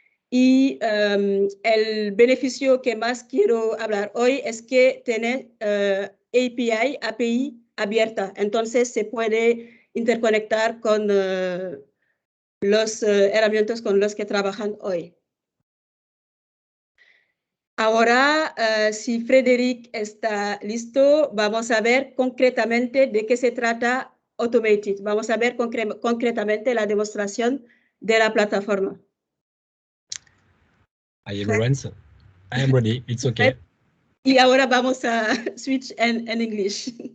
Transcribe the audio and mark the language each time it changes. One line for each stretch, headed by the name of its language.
Spanish: Y el beneficio que más quiero hablar hoy es que tiene API abierta, entonces se puede interconectar con los herramientas con los que trabajan hoy. Ahora, si Frédéric está listo, vamos a ver concretamente de qué se trata Automated. Vamos a ver concretamente la demostración de la plataforma.
English: Hi everyone, so I am ready, it's okay.
Spanish: Y ahora vamos a switch en English.